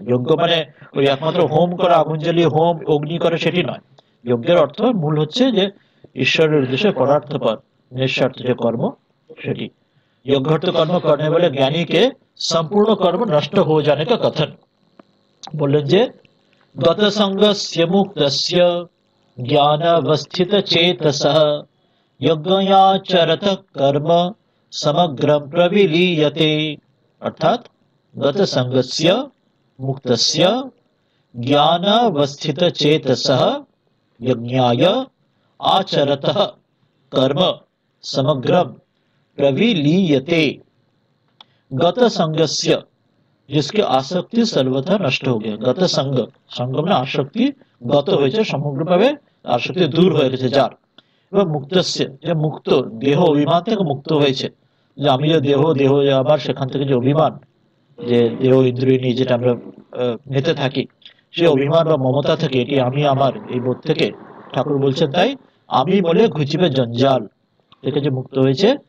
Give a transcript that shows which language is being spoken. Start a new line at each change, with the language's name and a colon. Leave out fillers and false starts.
Bangla: যজ্ঞ মানে ওই একমাত্র হোম করা, আগুন জ্বালিয়ে হোম অগ্নি করা, সেটি নয়। যজ্ঞের অর্থ মূল হচ্ছে যে ঈশ্বরের উদ্দেশ্যে পরার্থপর নিঃস্বার্থ যে কর্ম, সেটি
Hindi: यज्ञार्थ कर्म करने वाले ज्ञानी के संपूर्ण कर्म नष्ट हो जाने का कथन बोलें जे
Sanskrit: गत संगस्य मुक्तस्य ज्ञानावस्थित चेतसः यज्ञाचरत कर्म समग्रं प्रविलीयते। अर्थात गत संगस्य मुक्तस्य ज्ञानावस्थित चेतसः यज्ञाय आचरतः कर्म समग्रम प्रविलीयते।
Hindi: गत संगस्य, जिसके आसक्ति सर्वथा नष्ट हो गया।
Bangla: गत संग, संग মানে आसक्ति गत হয়েছে সমগ্রভাবে, आसक्ति দূর হয়ে গেছে যার। এবং মুক্তস্য, যে মুক্ত, দেহ অভিমান থেকে মুক্ত হয়েছে, যে আমি যে দেহ, দেহ আবার সেখান থেকে যে অভিমান, যে দেহ ইন্দ্রিয় নিয়ে যেটা আমরা নিতে থাকি, সেই অভিমান বা মমতা থেকে, এটি আমি আমার এই বোধ থেকে ঠাকুর বলছেন, তাই আমি বলে ঘুচিবে জঞ্জাল থেকে যে মুক্ত হয়েছে।